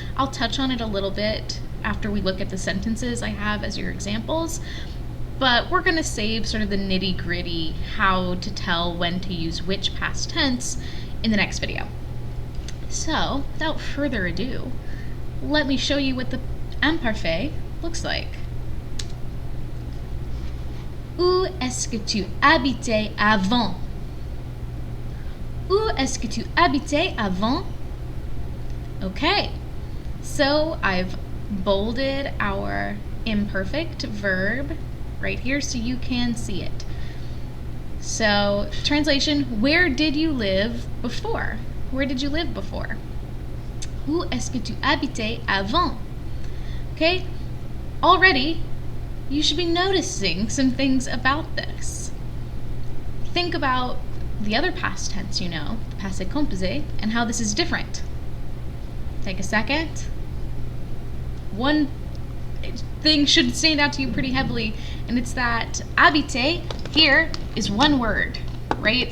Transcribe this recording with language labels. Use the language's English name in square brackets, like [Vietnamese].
[English] I'll touch on it a little bit after we look at the sentences I have as your examples, but we're going to save sort of the nitty-gritty how to tell when to use which past tense in the next video. So, without further ado, let me show you what the imparfait looks like. [French] Où est-ce que tu habitais avant? Où est-ce que tu habitais avant? [English] Okay, so I've bolded our imperfect verb right here so you can see it. So, translation, where did you live before? Where did you live before? [French] Où est-ce que tu habitais avant? [English] Okay, already you should be noticing some things about this. Think about the other past tense you know, the passé composé, and how this is different. Take a second. One thing should stand out to you pretty heavily, and it's that habiter here is one word, right?